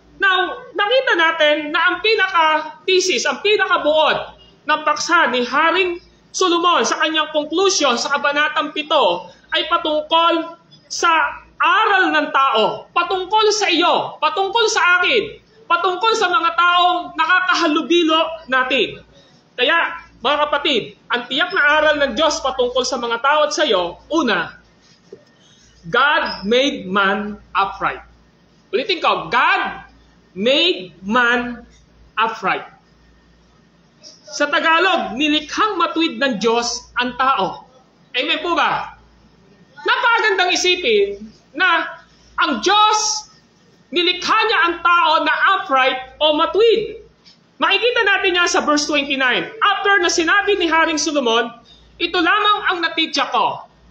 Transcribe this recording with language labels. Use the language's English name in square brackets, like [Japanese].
[Filipino] Now, nakita natin na ang pinaka-thesis, ang pinaka-buod ng paksa ni Haring Solomon sa kanyang conclusion sa Kabanatang 7 ay patungkol sa aral ng tao, patungkol sa iyo, patungkol sa akin, patungkol sa mga taong nakakahalubilo natin. Kaya, mga kapatid, ang tiyak na aral ng Diyos patungkol sa mga tao at sa iyo, una, [English] God made man upright. [Filipino] Ulitin ko, [English] God made man upright. [Filipino] Sa Tagalog, nilikhang matuwid ng Diyos ang tao. Amen po ba? Napakagandang isipin na ang Diyos, nilikha niya ang tao na upright o matuwid. Makikita natin yan sa verse 29. After na sinabi ni Haring Solomon, ito lamang ang natitya ko.